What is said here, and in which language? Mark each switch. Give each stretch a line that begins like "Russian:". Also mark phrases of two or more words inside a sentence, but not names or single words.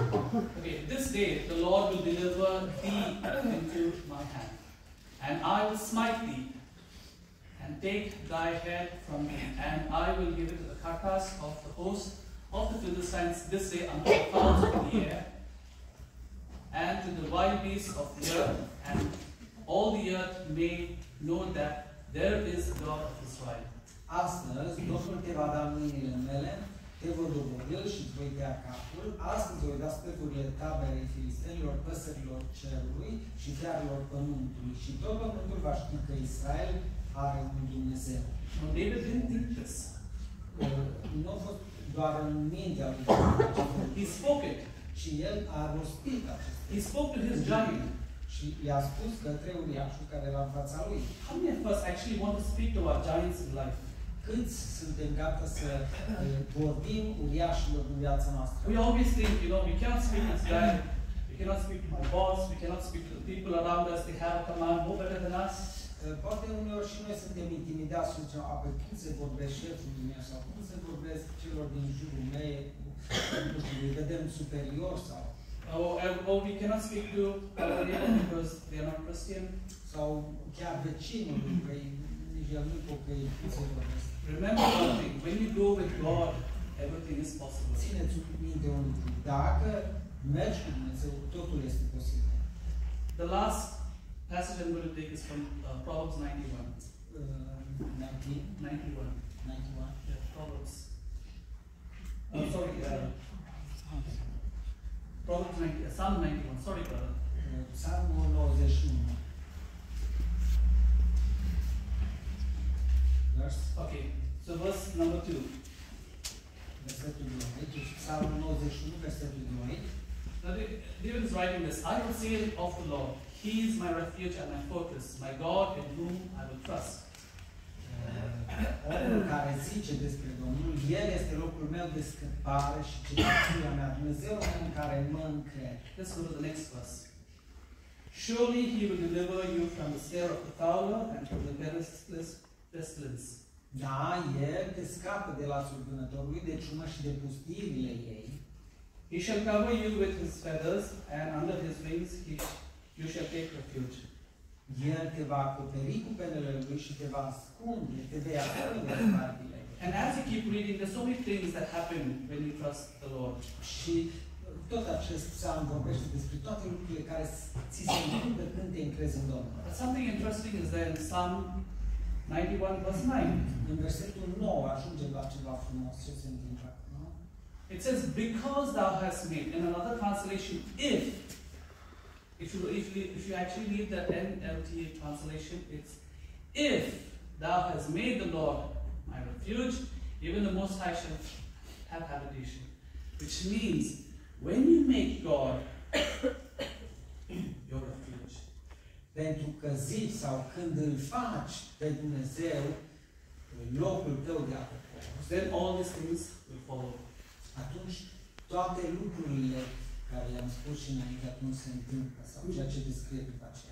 English: Okay, this day the Lord will deliver thee into my hand, and I will smite thee, and take thy head from thee, and I will give it to the carcass of the host of the Philistines this day unto the fowls of the air, and to the wild beasts of the earth, and all the earth may know that there is a God of Israel.
Romanian: Astăzi, Domnul te va da în mâinile mele, te voi doborî și îți voi tăia capul. Astăzi voi da specurile taberei filistenilor, păsărilor cerului și fiarelor pământului. Și tot pământul va ști că Israel are un Dumnezeu.
English: Now David didn't think this.
Romanian: Nu a fost doar în mintea lui David.
English: He spoke it.
Romanian: Și el a rostit acest.
English: He spoke to his giant.
Romanian: Și i-a spus către uriașul care era în fața lui.
English: How many of us actually want to speak to our giants in life?
Romanian: Câți suntem gata să vorbim uriașilor în viața noastră?
English: We always think, we cannot speak to this guy, we cannot speak to my boss, we cannot speak to the people around us, they have a command more better than us.
Romanian: Poate uneori și noi suntem intimidați și zicem, cum se vorbesc șefului meu sau cum se vorbesc celor din jurul meu, nu știu, îi vedem superior sau...
English: Or we cannot speak to our neighbor because they are not Christian.
Romanian: Sau chiar vecinul, că nici el nu-i pocăit, cum se vorbesc.
English: Remember one thing, when you go with God, everything is possible.
Romanian: Țineți minte un lucru, dacă mergi cu Dumnezeu, totul este posibil.
English: The last passage I'm going to take is from Proverbs 91. 91. Yeah, Proverbs. Proverbs 90, Psalm 91. Sorry, brother.
Romanian: Psalmul 91.
English: Okay, so verse number 2.
Romanian: Versetul 2. Deci Psalmul 91, versetul 2.
English: Now David is writing this. I will say of the Lord, He is my refuge and my fortress, my God in whom I will trust.
Romanian: Omul care zice despre Domnul, El este locul meu de scăpare și cetățenia mea, Dumnezeul în care mă încred.
English: Let's go to the next verse. Surely He will deliver you from the snare of the fowler and from the pestilence.
Romanian: Da, El te scapă de lațul vânătorului, de ciumă și de pustirile ei.
English: He shall cover you with His feathers, and under His wings you shall take refuge.
Romanian: El te va acoperi cu penele Lui și te va ascunde, te vei ascunde de spatele.
English: And as you keep reading, there's so many things that happen when you trust the Lord.
Romanian: Și tot acest psalm vorbește despre toate lucrurile care ți se întâmplă când te încrezi în Domnul.
English: But something interesting is there in Psalm 91 verse 9.
Romanian: În versetul 9 ajungem la ceva frumos. Ce se întâmplă acolo?
English: It says, because thou hast made. In another translation, if you actually read the NLT translation, it's if thou hast made the Lord my refuge, even the Most High shall have habitation. Which means, when you make God your refuge,
Romanian: pentru că zici sau când îl faci pe Dumnezeu locul tău de acopere,
English: then all these things will follow.
Romanian: Atunci toate lucrurile care le-am spus și înainte atunci se întâmplă sau ceea ce descrie după aceea.